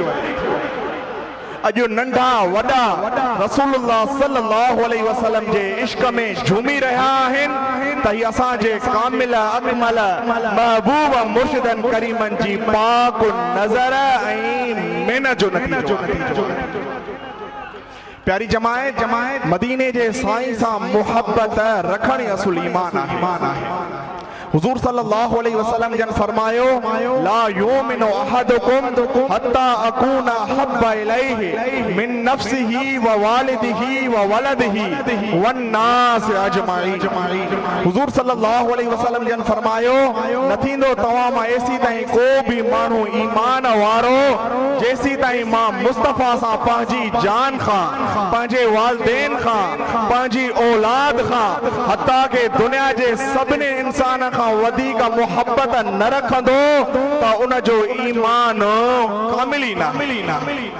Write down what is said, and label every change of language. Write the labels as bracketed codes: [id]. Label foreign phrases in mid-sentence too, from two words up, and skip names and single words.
[sd] अॼु नंढा वॾा [ar] رسول الله صلى الله عليه وسلم [sd] जे इश्क में झूमी रहिया आहिनि त ही असांजे कामिल अकमल महबूब मुर्शिदन करीमन जी पाक नज़र ऐं मेहनत जो नतीजो। प्यारी जमायत मदीने जे साईं सां मुहब्बत रखण असुल ईमान आहे। [ar] حضور صلى الله عليه وسلم [sd] जन फरमायो [ar] لا يؤمن أحدكم حتى أكون أحب إليه من نفسه ووالده وولده والناس أجمعين. [sd] हुजूर [ar] صلى الله عليه وسلم [sd] जन फरमायो न थींदो तव्हां मां एसी ताईं को बि माण्हू ईमान वारो जेसी ताईं मां मुस्तफ़ा सां पंहिंजी जान खां पंहिंजे वालिदैन खां पंहिंजी औलाद खां हत्ता के दुनिया जे सभिनी इंसान वधिक मुहब्बत न रखंदो त उन जो ईमान कामिली न।